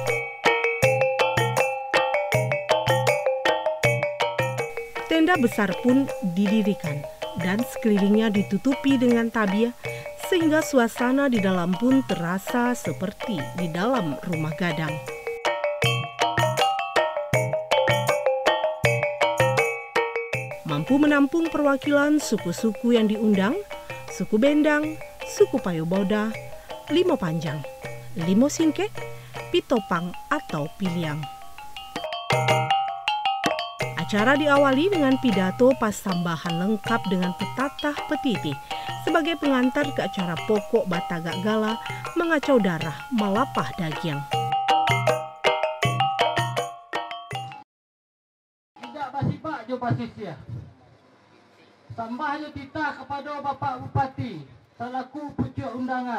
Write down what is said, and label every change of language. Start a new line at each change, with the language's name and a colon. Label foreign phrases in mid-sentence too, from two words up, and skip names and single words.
Indonesian: Tenda besar pun didirikan dan sekelilingnya ditutupi dengan tabiah sehingga suasana di dalam pun terasa seperti di dalam rumah gadang. Mampu menampung perwakilan suku-suku yang diundang, suku Bendang, suku Payoboda, Limo Panjang, Limo Singkek, Pitopang atau Piliang. Acara diawali dengan pidato pasambahan lengkap dengan petatah petitih sebagai pengantar ke acara pokok Batagak Gala
Minangkabau: mengacau darah malapah dagiang. Tidak basibak jo basisnya.
Indonesian: Tambahnya kita kepada Bapak Bupati selaku pucuk undangan.